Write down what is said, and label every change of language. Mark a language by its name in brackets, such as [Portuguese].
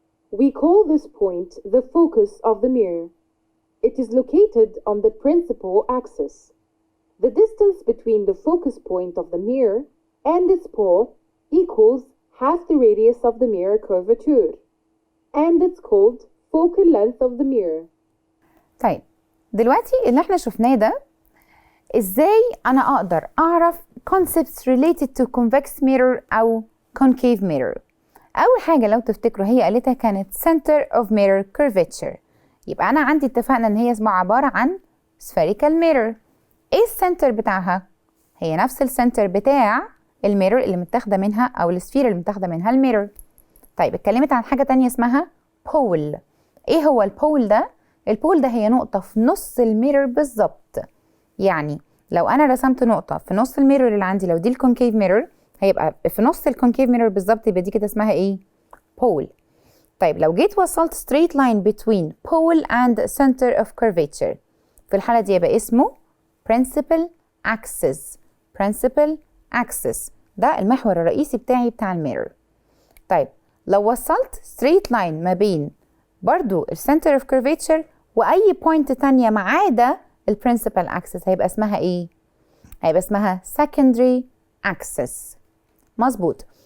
[English] We call this point the focus of the mirror. It is located on the principal axis. The distance between the focus point of the mirror and its pole equals half the radius of the mirror curvature, and it's called focal length of the mirror. [Arabic] طيب دلوقتي اللي احنا شفناه ده ازاي انا اقدر اعرف [English] concepts related to convex mirror [Arabic] او concave mirror. اول حاجة لو تفتكروا هي قالتها كانت [English] center of mirror curvature. [Arabic] يبقى انا عندي اتفقنا ان هي اسمها عبارة عن spherical mirror. ايه السنتر بتاعها؟ هي نفس السنتر بتاع الميرور اللي متاخده منها او السفير اللي متاخده منها الميرور. طيب اتكلمت عن حاجه تانية اسمها بول. ايه هو البول ده؟ البول ده هي نقطه في نص الميرور بالظبط. يعني لو انا رسمت نقطه في نص الميرور اللي عندي، لو دي الكونكيف ميرور هيبقى في نص الكونكيف ميرور بالظبط، يبقى دي كده اسمها ايه؟ بول. طيب لو جيت وصلت [English] straight line between pole and center of curvature، [Arabic] في الحاله دي يبقى اسمه [English] principal axis. [Arabic] principal axis ده المحور الرئيسي بتاعي بتاع الميرور. طيب لو وصلت straight line ما بين برضو center of curvature واي بوينت تانية ما عدا principal axis، هيبقى اسمها ايه؟ هيبقى اسمها [English] secondary axis. [Arabic] مظبوط.